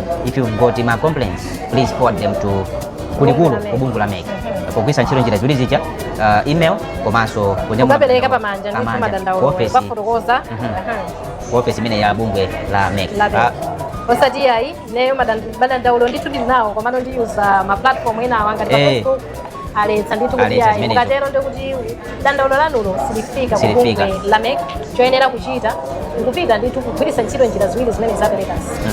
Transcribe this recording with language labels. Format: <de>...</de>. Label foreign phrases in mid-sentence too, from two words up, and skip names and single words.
<en>If you've got</en> <ny>ma</ny> <en>complaints please forward them to</en> <ny>kulikulu ku bungwe la MEC pogwisa ntchito njira ziwiri zija email komanso kukapereka pamanja ndi madandaulo kwafotokoza office imene ya bungwe la MEC osati ayi neyo madandaulo ndithu ndili nawo komano ndiyuza ma platform ena awanga ndi Facebook aletsa ndithu kuti ayi mukatero ndikuti dandaulo lanulo silifika ku bungwe la MEC choyenera kuchita ndikupita ndithu kugwiritsa ntchito njira ziwiri zimene zaperekasi</ny>